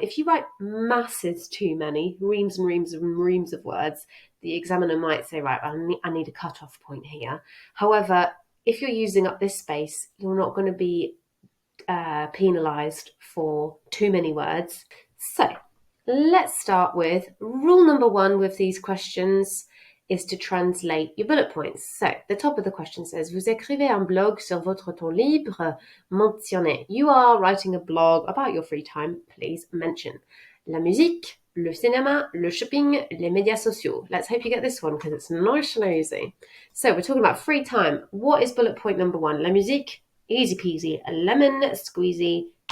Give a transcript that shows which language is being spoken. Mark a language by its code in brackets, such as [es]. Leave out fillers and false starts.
[en] If you write masses too many, reams and reams and reams of words, the examiner might say, right, I need a cut-off point here. However, if you're using up this space, you're not going to be penalised for too many words. So let's start with rule number 1 with these questions is to translate your bullet points. So the top of the question says, [fr] Vous écrivez un blog sur votre temps libre, mentionnez. [en] You are writing a blog about your free time, please mention. [fr] La musique, le cinéma, le shopping, les médias sociaux. [en] Let's hope you get this one because it's nice and easy. So we're talking about free time. What is bullet point number 1? La musique, easy peasy, a lemon squeezy.